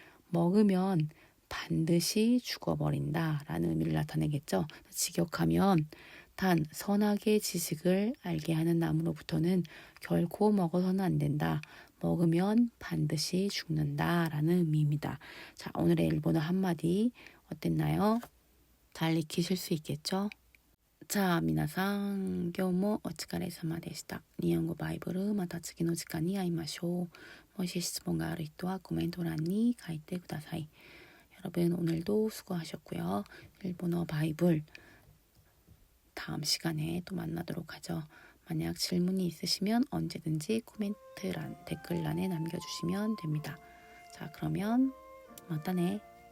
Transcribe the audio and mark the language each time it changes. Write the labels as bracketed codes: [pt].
[ko] 먹으면 반드시 죽어버린다 라는 의미를 나타내겠죠. 직역하면 단 선악의 지식을 알게 하는 나무로부터는 결코 먹어서는 안 된다. 먹으면 반드시 죽는다 라는 의미입니다. 자, 오늘의 일본어 한마디 어땠나요? 잘 익히실 수 있겠죠? [ja] 자, 皆さん、今日もお疲れ様でした。日本語バイブル、また次の時間に会いましょう。もし質問がある人はコメント欄に書いてください。 [ko] 여러분 오늘도 수고하셨고요. 일본어 바이블 다음 시간에 또 만나도록 하죠. 만약 질문이 있으시면 언제든지 코멘트란, 댓글란에 남겨주시면 됩니다. 자, 그러면 맞다네.